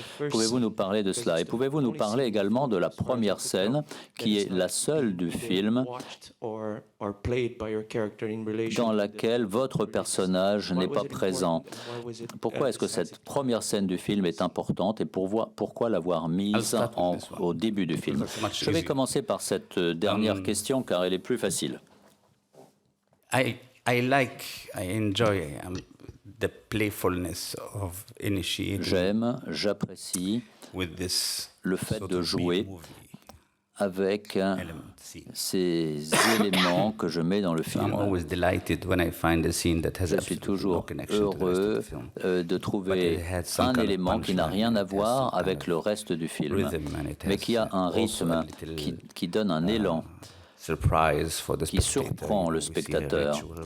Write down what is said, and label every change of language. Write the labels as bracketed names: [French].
[French] Pouvez-vous nous parler de cela? Et pouvez-vous nous parler également de la première scène qui est la seule du film dans laquelle votre personnage n'est pas présent? Pourquoi est-ce que cette première scène du film est importante et pourquoi l'avoir mise au début du film? Je vais commencer par cette dernière question car elle est plus facile. [English] I enjoy the playfulness of initiating. [French] J'apprécie le fait de jouer avec ces éléments que je mets dans le film. Je suis toujours heureux de trouver un élément qui n'a rien à voir avec le reste du film, mais qui a un rythme, qui donne un élan, qui surprend le spectateur.